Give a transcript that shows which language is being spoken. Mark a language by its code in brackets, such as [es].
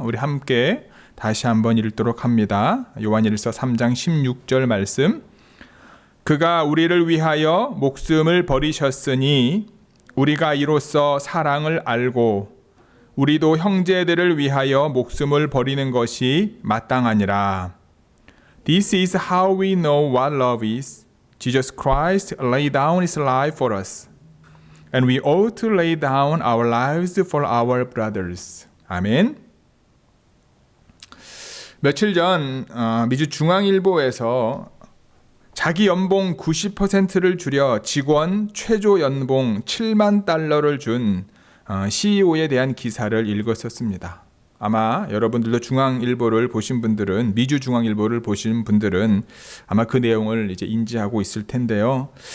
[ko] 우리 함께 다시 한번 읽도록 합니다. 요한일서 3장 16절 말씀. 그가 우리를 위하여 목숨을 버리셨으니 우리가 이로써 사랑을 알고 우리도 형제들을 위하여 목숨을 버리는 것이 마땅하니라. [en] This is how we know what love is. Jesus Christ laid down his life for us. And we ought to lay down our lives for our brothers. [ko] 아멘. 며칠 전 미주 중앙일보에서 자기 연봉 90%를 줄여 직원 최저 연봉 7만 달러를 준 CEO에 대한 기사를 읽었었습니다. 아마 여러분들도 중앙일보를 보신 분들은, 미주 중앙일보를 보신 분들은 아마 그 내용을 이제 인지하고 있을 텐데요.